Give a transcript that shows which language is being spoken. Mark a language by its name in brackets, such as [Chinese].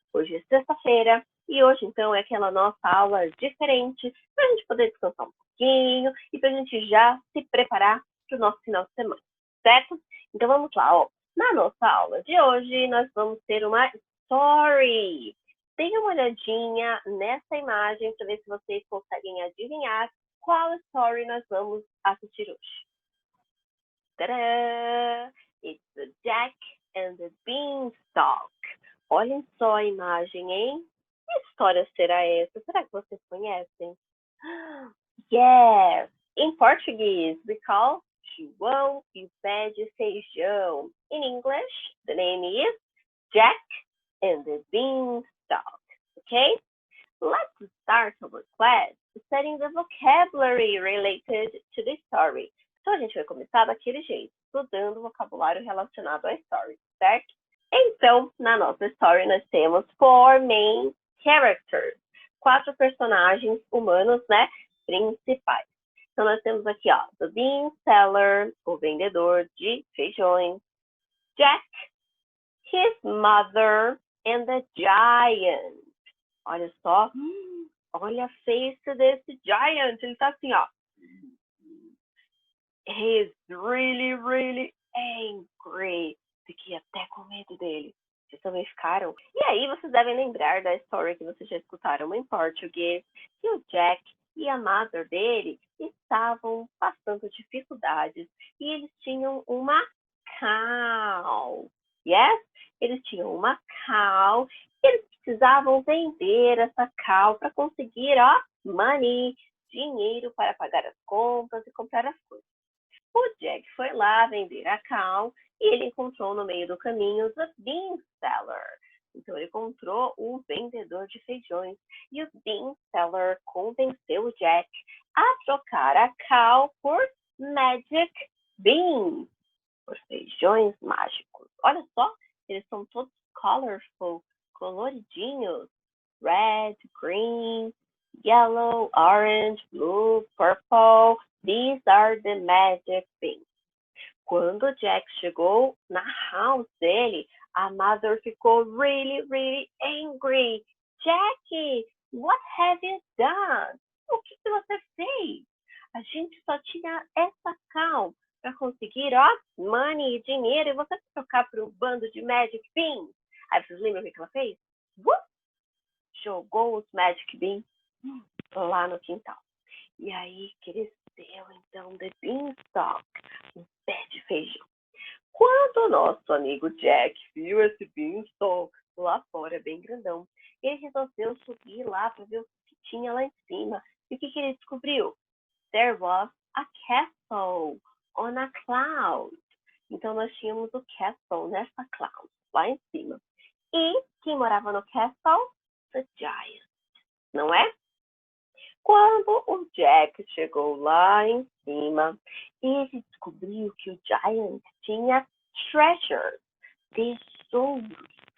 [Portuguese] Hoje é sexta-feira e hoje, então, é aquela nossa aula diferente para a gente poder descansar um pouquinho e para a gente já se preparar para o nosso final de semana, certo? Então, vamos lá, ó. Na nossa aula de hoje, nós vamos ter uma story. Dê uma olhadinha nessa imagem para ver se vocês conseguem adivinhar qual story nós vamos assistir hoje. Tadã! [English] It's the Jack and the Beanstalk. [Portuguese] Olhem só a imagem, hein? Que história será essa? Será que vocês conhecem? Yes! Em português, [English] we call [Portuguese] João e o pé de feijão. [English] In English, the name is Jack and the Beanstalk. Okay? Let's start our class studying the vocabulary related to the story. [Portuguese] Então, a gente vai começar daquele jeito, estudando o vocabulário relacionado à story, certo? Então, na nossa story, nós temos 4 [English] main characters. [Portuguese] 4 personagens humanos, né? Principais. Então, nós temos aqui, ó, [English] the bean seller, [Portuguese] o vendedor de feijões. [English] Jack, his mother, and the giant. [Portuguese] Olha só, olha a face desse giant. Ele tá assim, ó. [English] He's really, really angry. [Portuguese] Fiquei até com medo dele. Vocês também ficaram? E aí vocês devem lembrar da história que vocês já escutaram em português, que o Jack e a mother dele estavam passando dificuldades e eles tinham uma cow. Yes? Eles tinham uma cow e eles precisavam vender essa cow para conseguir, ó, money, dinheiro para pagar as contas e comprar as coisas. O Jack foi lá vender a cow e ele encontrou no meio do caminho [English] the bean seller. [Portuguese] Então, ele encontrou o vendedor de feijões. E o bean seller convenceu o Jack a trocar a cow por [English] magic beans, [Portuguese] por feijões mágicos. Olha só, eles são todos colorful, coloridinhos. [English] Red, green, yellow, orange, blue, purple. These are the magic beans. [Portuguese] Quando Jack chegou na house dele, a mother ficou [English] really, really angry. Jack, what have you done? [Portuguese] O que você fez? A gente só tinha essa cow para conseguir, ó, money, dinheiro, e você vai trocar por um bando de [English] magic beans. [Portuguese] Aí vocês lembram o que ela fez? Jogou os [English] magic beans [Portuguese] lá no quintal. E aí cresceu, então, [English] the beanstalk, [Portuguese] o pé de feijão. Quando o nosso amigo Jack viu esse beanstalk lá fora, bem grandão, ele resolveu subir lá para ver o que tinha lá em cima. E o que ele descobriu? [English] There was a castle on a cloud. [Portuguese] Então, nós tínhamos o castle nessa cloud, lá em cima. E quem morava no castle? [English] The giant, [Portuguese] não é? Quando o Jack chegou lá em cima, ele descobriu que o Giant tinha treasures, tesouros.